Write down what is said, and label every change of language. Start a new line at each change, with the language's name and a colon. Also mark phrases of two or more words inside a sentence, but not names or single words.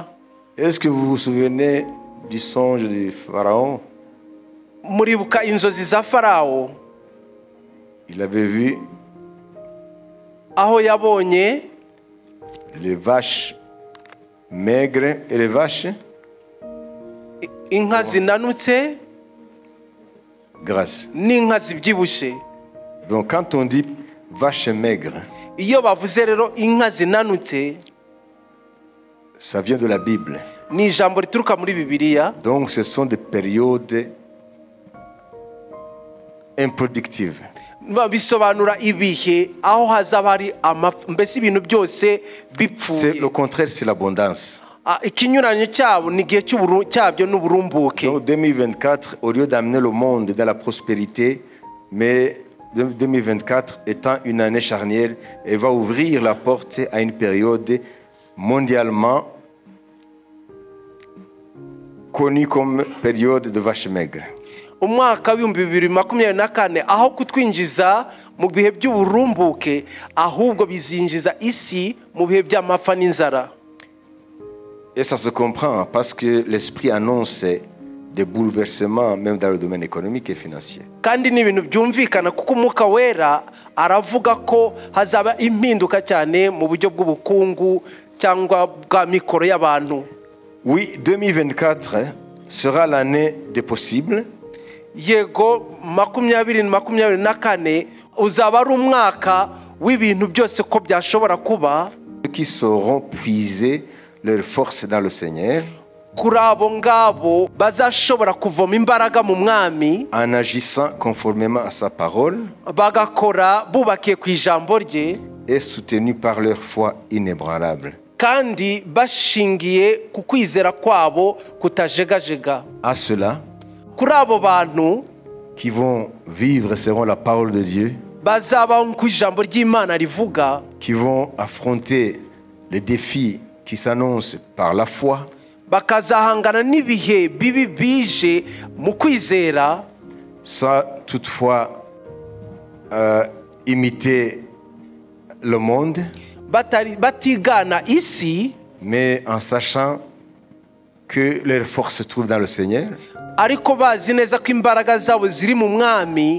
French: Est-ce que vous vous souvenez du songe du pharaon?
Kinyarwanda: Muribuka inzozi za Farawo
French: Il avait vu
Kinyarwanda: aho yabonye
French: les vaches maigres et les vaches
Kinyarwanda: inka zinanutse
French: grasses.
Kinyarwanda: n'inka zibyibushye.
French: Donc quand on dit vaches maigres,
Kinyarwanda: Iyo bavuze rero inka zinanutse,
French: ça vient de la Bible.
Kinyarwanda: ni ijambo rituruka muri Bibiliya.
French: Donc ce sont des périodes improductives.
Kinyarwanda: Bisobanura ibihe aho hazaba hari mbese ibintu byose
French: C'est
Kinyarwanda: bipfuye.
French: le contraire, c'est l'abondance.
Kinyarwanda: Ikinyuranyo cyabo ni igihe cyabyo n'uburumbuke.
French: Donc 2024, au lieu d'amener le monde dans la prospérité, mais 2024 étant une année charnière, elle va ouvrir la porte à une période mondialement connue comme période de vaches maigres.
Kinyarwanda: Umwaka w'ibihumbi 2024 aho kutwinjiza mu bihe by'uburumbuke, ahubwo bizinjiza isi mu bihe by'amapfa n'inzara.
French: Et ça se comprend parce que l'esprit annonce des bouleversements même dans le domaine économique et financier.
Kinyarwanda: Kandi ni ibintu byumvikana kuko umwuka wera aravuga ko hazaba impinduka cyane mu buryo bw'ubukungu cyangwa bwa mikoro y'abantu.
French: Oui, 2024 sera l'année des possibles.
Kinyarwanda: Yego 2024 uzaba ari umwaka w'ibintu byose ko byashobora kuba.
French: Ceux qui sauront puiser leur force dans le Seigneur
Kinyarwanda: Kuri abo ngabo bazashobora kuvoma imbaraga mu mwami,
French: en agissant conformément à sa parole
Kinyarwanda: bagakora bubakiye ku ijambo rye
French: et soutenus par leur foi inébranlable.
Kinyarwanda: kandi bashingiye ku kwizera kwabo kutajegajega.
French: À ceux-là
Kinyarwanda: Kuri abo bantu
French: qui vont vivre selon la parole de Dieu,
Kinyarwanda: bazaba ku ijambo ry'Imana rivuga,
French: qui vont affronter les défis qui s'annoncent par la foi,
Kinyarwanda: bakazahangana n'ibihe bibi bije mu kwizera,
French: sans toutefois imiter le monde,
Kinyarwanda: batigana isi,
French: mais en sachant que leur force se trouve dans le Seigneur.
Kinyarwanda: ariko bazi neza ko imbaraga zabo ziri mu mwami.